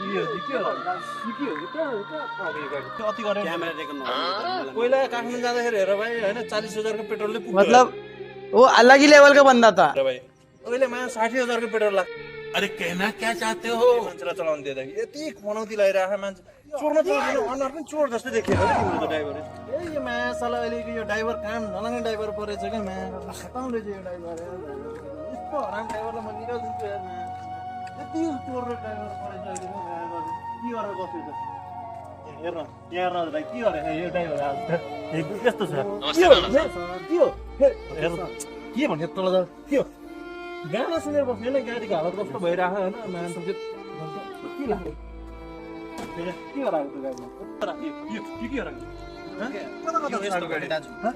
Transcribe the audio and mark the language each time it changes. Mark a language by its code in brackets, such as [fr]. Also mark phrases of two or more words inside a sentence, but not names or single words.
[ne] अति गरे पहिला काठमाडौँ जाँदाखेरि हेर भाइ होइन 40,000 को पेट्रोलले पुग्छ [hi] मतलब वो अलग ही लेवल का बंदा था। [ne] भाइ अहिले मा 60,000 को पेट्रोल लाग्छ [hi] अरे कहना क्या चाहते हो [ne] मान्छेलाई चलाउन दिँदाखेरि यति मनौती लगाइरहेको मान्छे चोर्न चोर्दैन अनुहार पनि चोर जस्तै देखियो तिम्रो त ड्राइभर ए माया साला अहिलेको यो ड्राइभर काम नलाग्ने ड्राइभर परेछ क्या माया खतम रहेछ यो ड्राइभर यस्तो हराम ड्राइभरलाई म निकाल्दिन्छु यार माया यति चोर ड्राइभर परेछ अहिले के गरेर बस्यो त हेर्न यहाँ भाइ के गरे यो ड्राइभर आज यस्तो छ के हो हेर्न के भन्यो तल के हो गाना सुनेर बस्ने होइन गाडीको हालत कस्तो भइरहेको होइन मान्छे के लाग्यो के गराएको गाडीमा